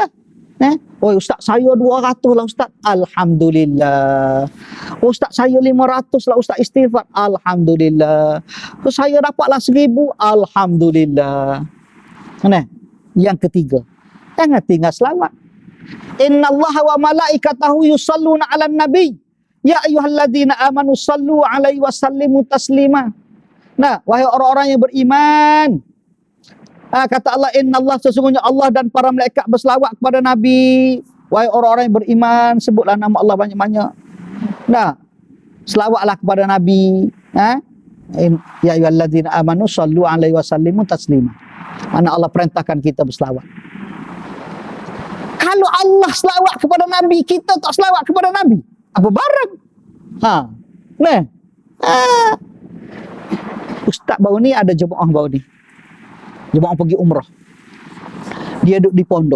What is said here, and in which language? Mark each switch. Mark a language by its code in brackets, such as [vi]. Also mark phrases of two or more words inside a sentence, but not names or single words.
[ms] Oh, ustaz saya 200 lah ustaz. Alhamdulillah. Oh, ustaz saya 500 lah ustaz istighfar. Alhamdulillah. Oh, saya dapatlah 1000. Alhamdulillah. Yang ketiga, jangan tinggal selawat. [ar] إن الله وملائكته يصلون على النبي. يا أيها الذين آمنوا صلوا عليه وسلموا تسليما. [ms] Nah, wahai orang-orang yang beriman, kata Allah, innallah, sesungguhnya Allah dan para malaikat berselawat kepada Nabi. Wahai orang-orang yang beriman, sebutlah nama Allah banyak-banyak. Nah, selawatlah kepada Nabi. [ar] يا أيها الذين آمنوا صلوا عليه وسلموا تسليما. [ms] Mana Allah perintahkan kita berselawat. Kalau Allah selawat kepada Nabi, kita tak selawat kepada Nabi, apa barang? Ustaz baru ni ada jemaah baru ni. Jemaah pergi umrah. Dia duduk di pondok.